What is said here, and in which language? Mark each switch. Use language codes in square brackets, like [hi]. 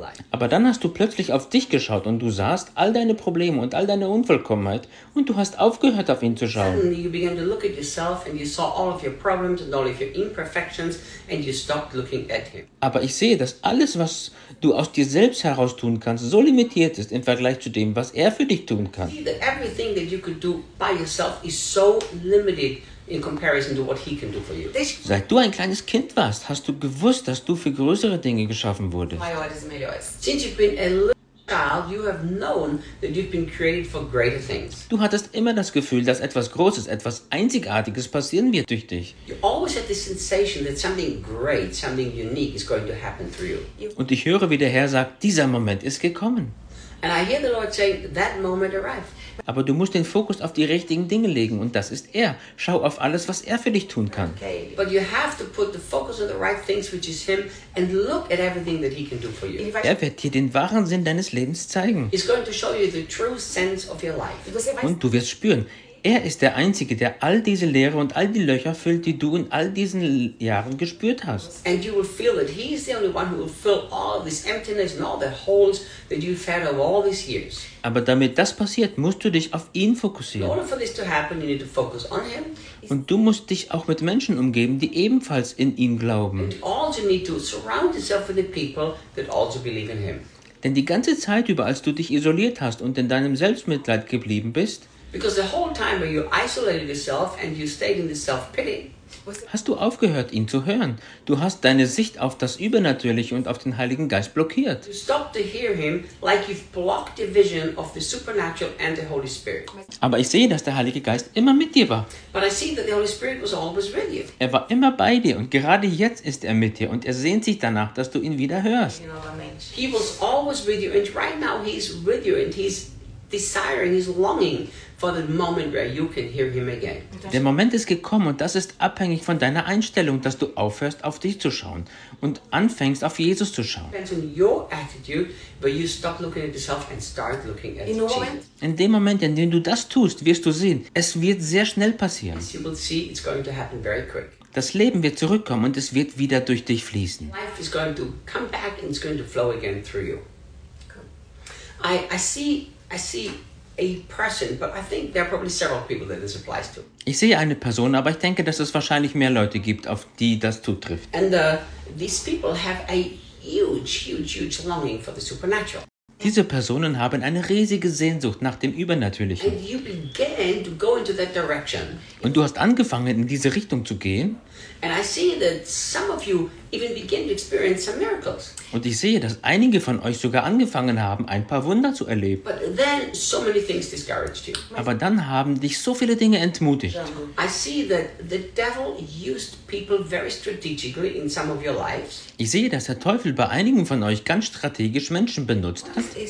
[de] Aber dann hast du plötzlich auf dich geschaut und du sahst all deine Probleme und all deine Unvollkommenheit und du hast aufgehört auf ihn zu schauen. [en] Suddenly you began to look at yourself and you saw all of your problems and all of your imperfections and you stopped looking at him. [de] Aber ich sehe, dass alles, was du aus dir selbst heraus tun kannst, so limitiert ist im Vergleich zu dem, was er für dich tun kann. [en] See that everything that you could do by yourself is so limited in comparison to what he can do for you. [de] Seit du ein kleines Kind warst, hast du gewusst, dass du für größere Dinge geschaffen wurdest. [en] Since you've been a little child, you have known that you've been created for greater things. [de] Du hattest immer das Gefühl, dass etwas Großes, etwas Einzigartiges passieren wird durch dich. [en] You always had the sensation that something great, something unique is going to happen through you. [de] Und ich höre, wie der Herr sagt, dieser Moment ist gekommen. [en] And I hear the Lord say, that moment arrived. [de] Aber du musst den Fokus auf die richtigen Dinge legen und das ist er. Schau auf alles, was er für dich tun kann. [en] Okay. But you have to put the focus on the right things, which is him, and look at everything that he can do for you. [de] Er wird dir den wahren Sinn deines Lebens zeigen. [en] He's going to show you the true sense of your life. [de] Und du wirst spüren, er ist der Einzige, der all diese Leere und all die Löcher füllt, die du in all diesen Jahren gespürt hast. [en] And you will feel that he is the only one who will fill all this emptiness and all the holes that you've had over all these years. [de] Aber damit das passiert, musst du dich auf ihn fokussieren. [en] In order for this to happen, you need to focus on him. [de] Und du musst dich auch mit Menschen umgeben, die ebenfalls in ihm glauben. [en] And also need to surround yourself with the people that also believe in him. [de] Denn die ganze Zeit über, als du dich isoliert hast und in deinem Selbstmitleid geblieben bist, [en] because the whole time where you isolated yourself and you stayed in the self-pity, [de] hast du aufgehört, ihn zu hören? Du hast deine Sicht auf das Übernatürliche und auf den Heiligen Geist blockiert. [en] You stopped to hear him like you've blocked the vision of the supernatural and the Holy Spirit. [de] Aber ich sehe, dass der Heilige Geist immer mit dir war. [en] But I see that the Holy Spirit was always with you. [de] Er war immer bei dir und gerade jetzt ist er mit dir und er sehnt sich danach, dass du ihn wieder hörst. [en] You know what I mean? He was always with you and right now he's with you and he's desiring, he's longing for the moment where you can hear him again. [de] Der Moment ist gekommen und das ist abhängig von deiner Einstellung, dass du aufhörst, auf dich zu schauen und anfängst, auf Jesus zu schauen. [en] Depends on your attitude, where you stop looking at yourself and start looking at Jesus. [de] In dem Moment, in dem du das tust, wirst du sehen, es wird sehr schnell passieren. [en] As you will see, it's going to happen very quick. [de] Das Leben wird zurückkommen und es wird wieder durch dich fließen. [en] Life is going to come back and it's going to flow again through you. I see a person, but I think there are probably several people that this applies to. [de] Ich sehe eine Person, aber ich denke, dass es wahrscheinlich mehr Leute gibt, auf die das zutrifft. [en] And these people have a huge longing for the supernatural. [de] Diese Personen haben eine riesige Sehnsucht nach dem Übernatürlichen. [en] And you began to go into that direction. [de] Und du hast angefangen, in diese Richtung zu gehen. [en] And I see that some of you even begin to experience some miracles. [de] Und ich sehe, dass einige von euch sogar angefangen haben, ein paar Wunder zu erleben. [en] But then so many things discouraged you. [de] Aber dann haben dich so viele Dinge entmutigt. [en] I see that the devil used people very strategically in some of your lives. [de] Ich sehe, dass der Teufel bei einigen von euch ganz strategisch Menschen benutzt hat.